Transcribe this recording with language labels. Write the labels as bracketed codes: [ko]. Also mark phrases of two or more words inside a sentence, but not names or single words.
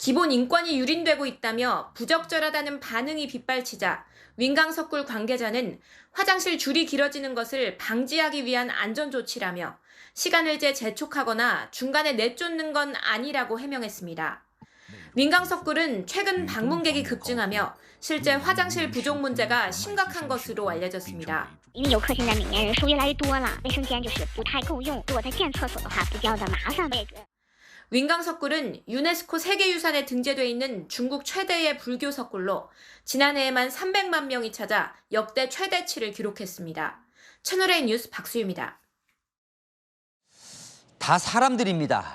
[ko] 기본 인권이 유린되고 있다며 부적절하다는 반응이 빗발치자 윈강석굴 관계자는 화장실 줄이 길어지는 것을 방지하기 위한 안전조치라며 시간을 재촉하거나 중간에 내쫓는 건 아니라고 해명했습니다. 윈강석굴은 최근 방문객이 급증하며 실제 화장실 부족 문제가 심각한 것으로 알려졌습니다. [zh] 因为游客现在每年人数越来越多了，卫生间就是不太够用。如果在建厕所的话，比较的麻烦。 [ko] 윈강석굴은 유네스코 세계유산에 등재돼 있는 중국 최대의 불교 석굴로 지난해에만 300만 명이 찾아 역대 최대치를 기록했습니다. 채널A 뉴스 박수유입니다. 다 사람들입니다.